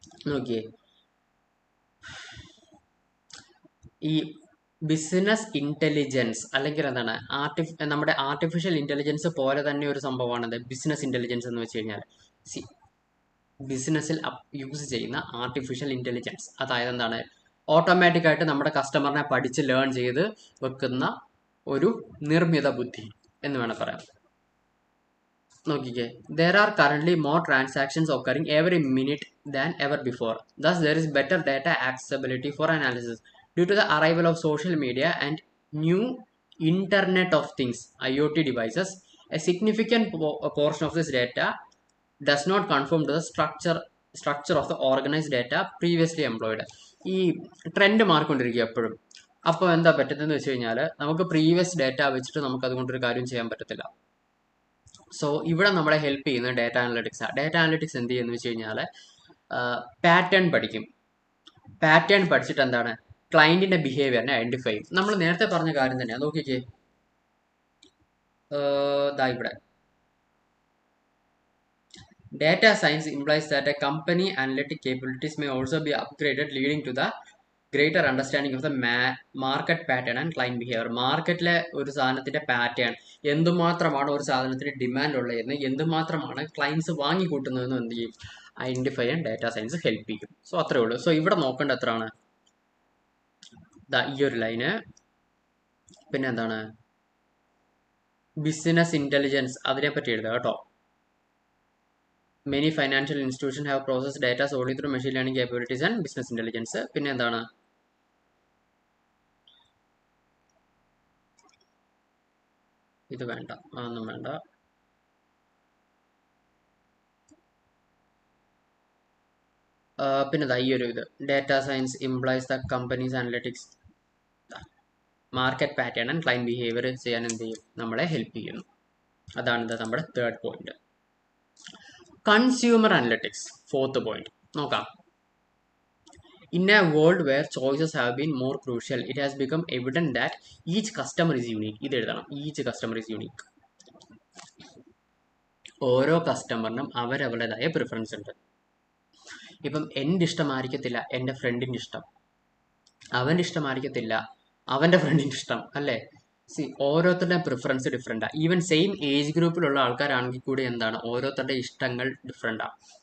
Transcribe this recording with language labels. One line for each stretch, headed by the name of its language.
Malayalam: നോക്കിയേ, ഈ business intelligence അല്ലെങ്കിൽ എന്താണ് നമ്മുടെ ആർട്ടിഫിഷ്യൽ ഇന്റലിജൻസ് പോലെ തന്നെ ഒരു സംഭവമാണത് ബിസിനസ് ഇന്റലിജൻസ് എന്ന് വെച്ച് കഴിഞ്ഞാൽ. ബിസിനസ്സിൽ യൂസ് ചെയ്യുന്ന ആർട്ടിഫിഷ്യൽ ഇന്റലിജൻസ്, അതായത് എന്താണ്, ഓട്ടോമാറ്റിക് ആയിട്ട് നമ്മുടെ കസ്റ്റമറിനെ പഠിച്ച് ലേൺ ചെയ്ത് വെക്കുന്ന ഒരു നിർമ്മിത ബുദ്ധി എന്ന് വേണം പറയാം. നോക്കിക്കേ,
English: there are currently more transactions occurring every minute than ever before. Thus, there is better data accessibility for analysis. Due to the arrival of social media and new Internet of Things (IoT) devices, a significant portion of this data does not conform to the structure of the organized data previously employed.
Malayalam: ഈ trend മാറിക്കൊണ്ടിരിക്കുക എപ്പോഴും. അപ്പോൾ എന്താ പറ്റുന്നതെന്ന് വെച്ച് കഴിഞ്ഞാൽ, നമുക്ക് previous data വെച്ചിട്ട് നമുക്ക് അതുകൊണ്ടൊരു കാര്യം ചെയ്യാൻ പറ്റത്തില്ല. സോ ഇവിടെ നമ്മളെ ഹെൽപ്പ് ചെയ്യുന്ന ഡേറ്റ അനലിറ്റിക്സ് ആണ്. ഡേറ്റ അനലിറ്റിക്സ് എന്ത് ചെയ്യുന്നു വെച്ച് കഴിഞ്ഞാൽ, പാറ്റേൺ പഠിക്കും. പാറ്റേൺ പഠിച്ചിട്ട് എന്താണ്, ക്ലയന്റിന്റെ ബിഹേവിയറിനെ ഐഡന്റിഫൈ ചെയ്യും. നമ്മൾ നേരത്തെ പറഞ്ഞ കാര്യം തന്നെയാണ്. നോക്കിക്കേ, ദാ ഇവിടെ
English: data science implies that a company analytic capabilities may also be upgraded, leading to the greater understanding of the market pattern and client behavior.
Malayalam: മാർക്കറ്റിലെ ഒരു സാധനത്തിന്റെ പാറ്റേൺ, എന്തുമാത്രമാണ് ഒരു സാധനത്തിന് ഡിമാൻഡ് ഉള്ളതെന്ന്, എന്തുമാത്രമാണ് ക്ലയൻസ് വാങ്ങിക്കൂട്ടുന്നതെന്ന് എന്ത് ചെയ്യും, ഐഡന്റിഫൈ ചെയ്യാൻ ഡാറ്റാ സയൻസ് ഹെൽപ്പ് ചെയ്യും. സോ അത്രേ ഉള്ളൂ. സോ ഇവിടെ നോക്കേണ്ട എത്രയാണ്, ഈ ഒരു ലൈന്. പിന്നെ എന്താണ്, ബിസിനസ് ഇന്റലിജൻസ്, അതിനെപ്പറ്റി എഴുതുക കേട്ടോ.
English: Many financial institutions have processed data solely through machine learning capabilities and business intelligence.
Malayalam: പിന്നെ എന്താണ്, ഇത് വേണ്ട, അതൊന്നും വേണ്ട. പിന്നെ ഈ ഒരു ഇത്,
English: data science implies the companies analytics market pattern and client behaviour
Malayalam: ചെയ്യാൻ എന്ത് ചെയ്യും, നമ്മളെ ഹെൽപ്പ് ചെയ്യുന്നു. അതാണ് നമ്മുടെ third point. Consumer analytics, fourth point നോക്കാം.
English: In a world where choices have been more crucial, it has become evident that each customer is unique.
Malayalam: ഇത് എഴുതണം,
English: each customer is unique.
Malayalam: ഓരോ കസ്റ്റമറിനും അവരവരുടേതായ പ്രിഫറൻസ് ഉണ്ട്. ഇപ്പം എൻ്റെ ഇഷ്ടമായിരിക്കത്തില്ല എൻ്റെ ഫ്രണ്ടിൻ്റെ ഇഷ്ടം, അവൻ്റെ ഇഷ്ടമായിരിക്കത്തില്ല അവൻ്റെ ഫ്രണ്ടിൻ്റെ ഇഷ്ടം, അല്ലേ? ഓരോരുത്തരുടെ പ്രിഫറൻസ് ഡിഫറെൻ്റാണ്. ഈവൻ സെയിം ഏജ് ഗ്രൂപ്പിലുള്ള ആൾക്കാരാണെങ്കിൽ കൂടി എന്താണ്, ഓരോരുത്തരുടെ ഇഷ്ടങ്ങൾ ഡിഫറെൻ്റാണ്.